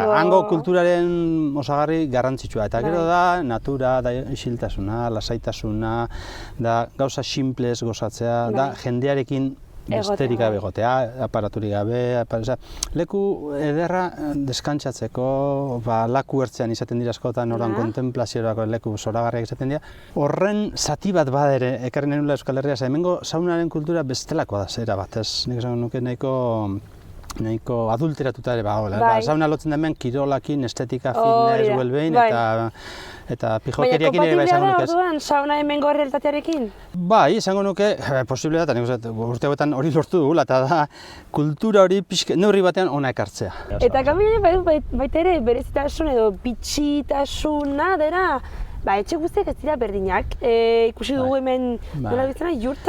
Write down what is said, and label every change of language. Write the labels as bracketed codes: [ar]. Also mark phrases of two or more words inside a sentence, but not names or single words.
[eu] Hango kulturaren osagarri garrantzitsua, eta gero da natura, da isiltasuna, lasaitasuna, da gauza sinplez gozatzea, da jendearekin besterik gabe egotea, aparaturik gabe, leku ederra deskantsatzeko, laku ertzean izaten dira askotan, ordan kontemplaziorako leku zoragarriak izaten dira. Horren zati bat badere, ekarri nahi nula Euskal Herria, hemengo saunaren kultura bestelakoa da zera bat, ez? Nik esango nuke nahiko adulteratuta ere sauna lotzen da hemen kirolakin, estetika, [en] fitness, well-being, [eu] eta pijokeriakin ere esango nuke ez. Kompatiblea da orduan sauna hemengo realitatearekin? Bai, esango nuke, posible da, urte hauetan hori lortu dugula, eta da kultura hori neurri batean ona ekartzea. Eta kanbinean baita ere berezitasun edo bitxitasuna dela, etxe guztiak ez dira berdinak, ikusi dugu hemen nola bizena, jurta?